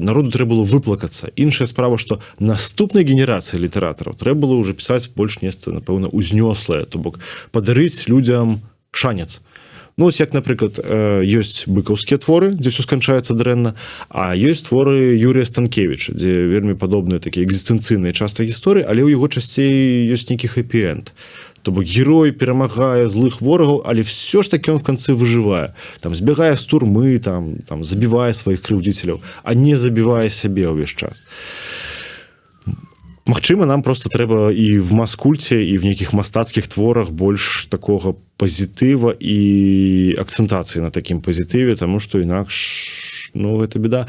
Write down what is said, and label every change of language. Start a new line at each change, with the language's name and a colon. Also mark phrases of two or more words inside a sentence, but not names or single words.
Belarusian: Народу трэба было выплакацца. Іншая справа, што наступнай генерацыі літаратараў трэба было ўжо пісаць больш нешта, напэўна, узнёслае, то бок падарыць людзям шанец. Ну, ось як, напрыклад, ёсць быкаўскія творы, дзе ўсё сканчаецца дрэнна, а ёсць творы Юрія Станкевіча, дзе вельмі падобныя такія экзістэнцыйныя часта гісторыі, але ў яго часцей ёсць нейкі хэппі-энд. То бок герой перамагае злых ворагаў, але
Russian: все ж таки он
Belarusian: в канцы выжывае. Там збягае з турмы, там забівае сваіх крыўдзіцеляў, а не забівае сябе ўвесь час. Магчыма, нам просто трэба і в маскульце, і в нейкіх мастацкіх творах больш такога пазітыва і акцэнтацыі на такім пазітыве, таму што інакш, ну, гэта беда.